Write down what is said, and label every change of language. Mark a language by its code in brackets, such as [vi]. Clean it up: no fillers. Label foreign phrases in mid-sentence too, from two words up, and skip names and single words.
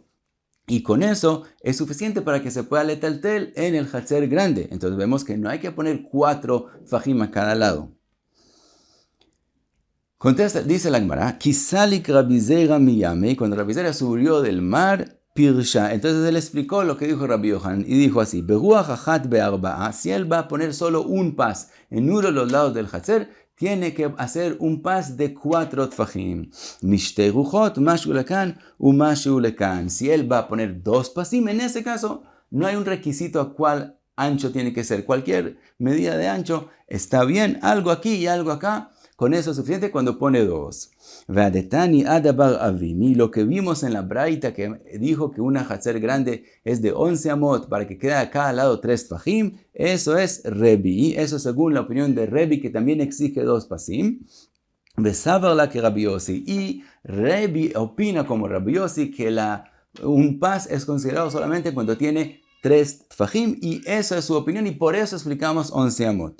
[es] Y con eso es suficiente para que se pueda letaltel en el chatzer grande. Entonces vemos que no hay que poner 4 fajim a cada lado. Contesta, dice la Gemara, [arc] כי סליק רבי זירא מימי, [es] cuando Rabbi Zeira subió del mar, pirsha. Entonces él explicó lo que dijo Rabbi Yochanan y dijo así, [he] ברוח אחת בארבעה, [es] si él va a poner solo un pas en uno de los lados del chatzer, tiene que hacer un pas de 4 tfajim. [he] משתי רוחות, משהו לכאן, ומשהו לכאן. [es] Si él va a poner 2 pasim, en ese caso, no hay un requisito a cuál ancho tiene que ser. Cualquier medida de ancho está bien, algo aquí y algo acá. Con eso es suficiente cuando pone 2. [arc] Ve'adetani adabar avimi, [es] lo que vimos en la braita que dijo que una chatzer grande es de 11 amot para que quede a cada lado 3 tfajim, eso es Rebi, eso según la opinión de Rebi que también exige 2 pasim. [arc] Besavar la [es] que Rabbi Yossi, y Rebi opina como Rabbi Yossi que un pas es considerado solamente cuando tiene 3 tfajim y esa es su opinión y por eso explicamos 11 amot.